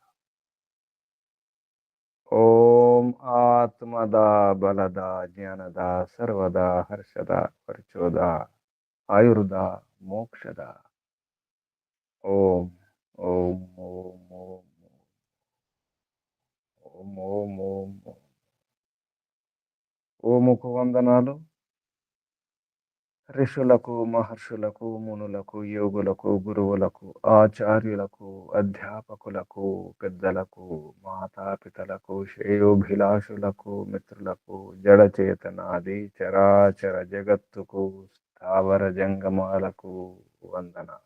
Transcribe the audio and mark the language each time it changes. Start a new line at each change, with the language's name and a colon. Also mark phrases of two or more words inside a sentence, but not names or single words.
Sanskrit: ओम आत्मदा बलदा ज्ञानदा सर्वदा हर्षदा वर्चोदा आयुर्दा मोक्षदा। ओम ओम ओम ओम ओम ओम ओम ओम।
Telugu: ఓముకు వందనాలు. ఋషులకు మహర్షులకు మునులకు యోగులకు గురువులకు ఆచార్యులకు అధ్యాపకులకు పెద్దలకు మాతాపితలకు శ్రేయోభిలాషులకు మిత్రులకు జడచేతనాది చరాచర జగత్తుకు స్థావర జంగమాలకు వందనాలు.